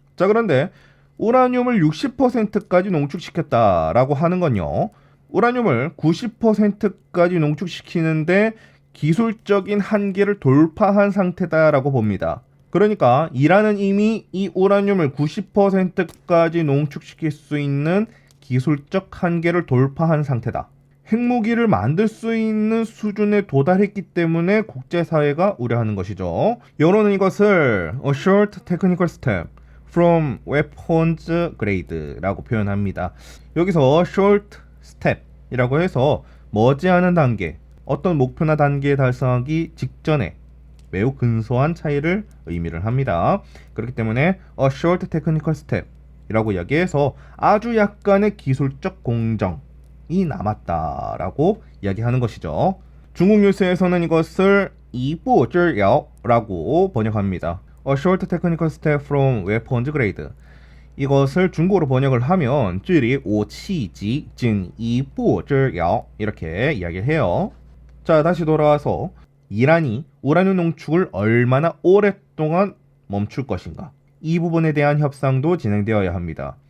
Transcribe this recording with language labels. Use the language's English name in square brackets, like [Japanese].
[Korean] 자, 그런데 우라늄을 60%까지 농축시켰다라고 하는 건요, 우라늄을 90%까지 농축시키는데 기술적인 한계를 돌파한 상태다라고 봅니다. 그러니까 이란은 이미 이 우라늄을 90%까지 농축시킬 수 있는 기술적 한계를 돌파한 상태다. 핵무기를 만들 수 있는 수준에 도달했기 때문에 국제사회가 우려하는 것이죠. 여론은 이것을 [English] a short technical step from weapons grade [Korean] 라고 표현합니다. 여기서 short step이라고 해서 머지않은 단계, 어떤 목표나 단계에 달성하기 직전에 매우 근소한 차이를 의미를 합니다. 그렇기 때문에 [English] a short technical step [Korean] 이라고 이야기해서 아주 약간의 기술적 공정이 남았다라고 이야기하는 것이죠. 중국 뉴스에서는 이것을 이부즈야오라고 번역합니다. [English] A short technical step from weapons grade. [Korean] 이것을 중국어로 번역을 하면 [Chinese] 距离武器级仅一步之遥 [Korean] 이렇게 이야기를 해요. 자, 다시 돌아와서 이란이 우라늄 농축을 얼마나 오랫동안 멈출 것인가, 이 부분에 대한 협상도 진행되어야 합니다.